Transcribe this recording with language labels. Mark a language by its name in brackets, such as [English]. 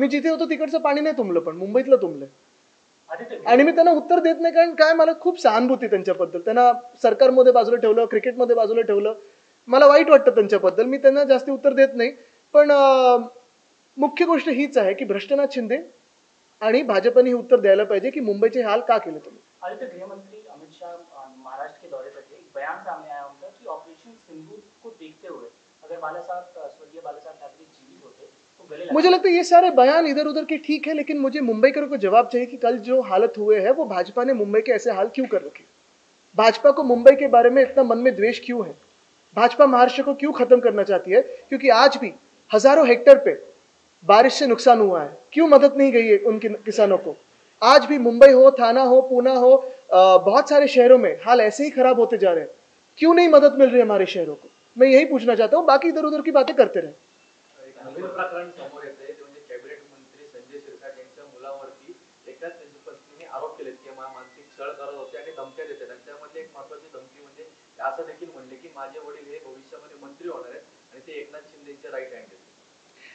[Marathi] मी जिथे होतो तिकडचं पाणी नाही तुंबलं, पण मुंबईतलं तुंबलंय. आणि मी त्यांना उत्तर देत नाही, कारण काय, मला खूप सहानुभूती त्यांच्याबद्दल. त्यांना सरकारमध्ये बाजूला ठेवलं, क्रिकेटमध्ये बाजूला ठेवलं, मला वाईट वाटतं त्यांच्याबद्दल. मी त्यांना जास्ती उत्तर देत नाही. पण मुख्य गोष्ट हीच आहे की भ्रष्टनाथ शिंदे आणि भाजपने हे उत्तर द्यायला पाहिजे की मुंबईचे हाल का केले तुम्ही. [Hindi] आदित्य, गृहमंत्री अमित शाह महाराष्ट्र के दौरे पर थे. एक बयान सामने आया उनका कि ऑपरेशन सिंदूर को देखते हुए अगर स्वर्गीय बाला साहब ठाकरे जीवित होते तो गले, मुझे लगता है ये सारे बयान इधर उधर के ठीक है, लेकिन मुझे मुंबईकरों को जवाब चाहिए कि कल जो हालत हुए हैं वो भाजपा ने मुंबई के ऐसे हाल क्यों कर रखे? भाजपा को मुंबई के बारे में इतना मन में द्वेष क्यों है? भाजपा महाराष्ट्र को क्यों खत्म करना चाहती है? क्योंकि आज भी हजारों हेक्टेयर पे बारिश से नुकसान हुआ है, क्यों मदद नहीं गई है उन किसानों को? आज भी मुंबई हो, थाना हो, पूना हो, बहुत सारे शहरों में हाल ऐसे ही खराब होते जा रहे हैं. क्यों नहीं मदद मिल रही है हमारे शहरों को? मैं यही पूछना चाहता हूँ. बाकी इधर उधर की बातें करते रहे. [Marathi] एक नवीन प्रकरण समोर येतंय, ते म्हणजे कॅबिनेट मंत्री संजय शिरसाट यांच्या मुलावरती एकाच त्यांच्या पत्नीने आरोप केलेत की मानसिक छळ करत होते आणि धमक्या देते. त्यांच्यामध्ये एक महत्त्वाची धमकी म्हणजे असं देखील म्हणले की माझे वडील हे भविष्यामध्ये मंत्री होणार आहेत आणि ते एकनाथ शिंदेचे राईट हँड आहेत.